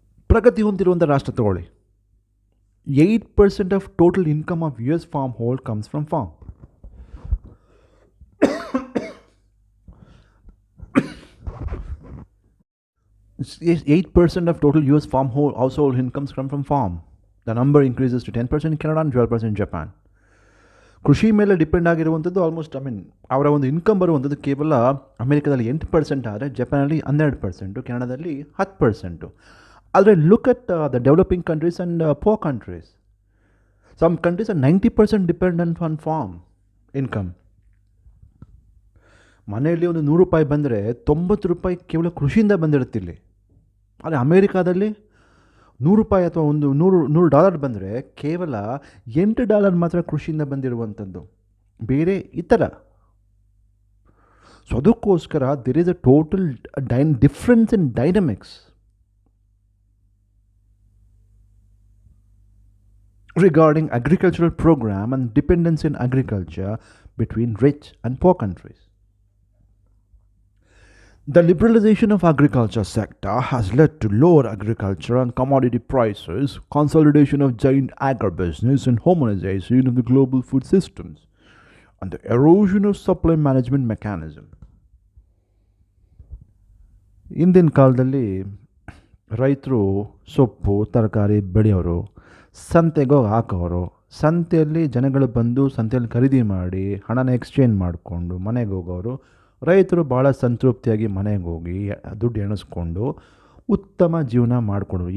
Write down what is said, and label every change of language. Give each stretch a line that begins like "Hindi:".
Kannada: ಪ್ರಗತಿ ಹೊಂದಿರುವಂಥ ರಾಷ್ಟ್ರ ತಗೊಳ್ಳಿ,
English: 8% of total income of US farm hold comes from farm. Yes, 8% of total US farm household incomes come from farm. The number increases to 10% in Canada and 12% in Japan.
Kannada: ಕೃಷಿ ಮೇಲೆ depend ಆಗಿರುವಂಥದ್ದು almost ಅವರ ಒಂದು income ಬರುವಂಥದ್ದು ಕೇವಲ ಅಮೆರಿಕದಲ್ಲಿ 8% ಆದರೆ ಜಪಾನಲ್ಲಿ 12%, ಕೆನಡಾದಲ್ಲಿ 10%.
English: ಆದರೆ look at the developing countries and poor countries. Some countries are 90% dependent on farm income.
Kannada: ಮನೆಯಲ್ಲಿ ಒಂದು ₹100 ಬಂದರೆ ₹90 ಕೇವಲ ಕೃಷಿಯಿಂದ ಬಂದಿರುತ್ತಿಲ್ಲಿ. ಆದರೆ ಅಮೇರಿಕಾದಲ್ಲಿ ₹100 ಅಥವಾ ಒಂದು $100 ಬಂದರೆ ಕೇವಲ $8 ಮಾತ್ರ ಕೃಷಿಯಿಂದ ಬಂದಿರುವಂಥದ್ದು, ಬೇರೆ ಇತರ.
English: So ಅದಕ್ಕೋಸ್ಕರ there is a total difference in dynamics regarding agricultural program and dependence in agriculture between rich and poor countries. The liberalization of agriculture sector has led to lower agriculture and commodity prices, consolidation of giant agribusiness and homogenization of the global food systems, and the erosion of supply management mechanism.
Kannada: ಇಂದಿನ ಕಾಲದಲ್ಲಿ ರೈತರು ಸೊಪ್ಪು ತರಕಾರಿ ಬೆಳೆಯೋರು, ಸಂತೆಗೆ ಹಾಕೋರು, ಸಂತೆಯಲ್ಲಿ ಜನಗಳು ಬಂದು ಸಂತೆಯಲ್ಲಿ ಖರೀದಿ ಮಾಡಿ ಹಣನ ಎಕ್ಸ್ಚೇಂಜ್ ಮಾಡಿಕೊಂಡು ಮನೆಗೆ ಹೋಗೋರು. ರೈತರು ಭಾಳ ಸಂತೃಪ್ತಿಯಾಗಿ ಮನೆಗೆ ಹೋಗಿ ದುಡ್ಡು ಎಣಿಸ್ಕೊಂಡು ಉತ್ತಮ ಜೀವನ ಮಾಡಿಕೊಂಡ್ರು.